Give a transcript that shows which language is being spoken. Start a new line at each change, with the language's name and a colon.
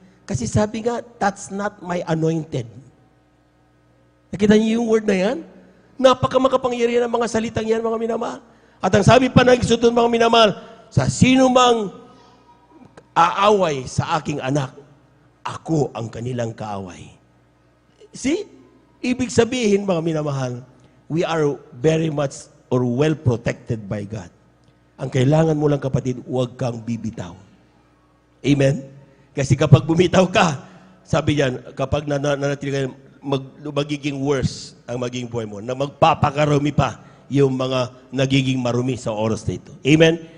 Filipino: Kasi sabi nga,
English: that's not my anointed.
Filipino: Nakita niyo yung word na yan? Napakamakapangyarihan ng mga salitang yan, mga minamahal. At ang sabi pa ng Exodus, mga minamahal, sa sino mang aaway sa aking anak, ako ang kanilang kaaway.
English: See?
Filipino: Ibig sabihin, mga minamahal,
English: we are very much or well protected by God.
Filipino: Ang kailangan mo lang, kapatid, huwag kang bibitaw. Amen? Kasi kapag bumitaw ka, sabi yan, kapag nanatili ka, magiging worse ang magiging buhay mo, na magpapakarumi pa yung mga nagiging marumi sa oras na ito. Amen?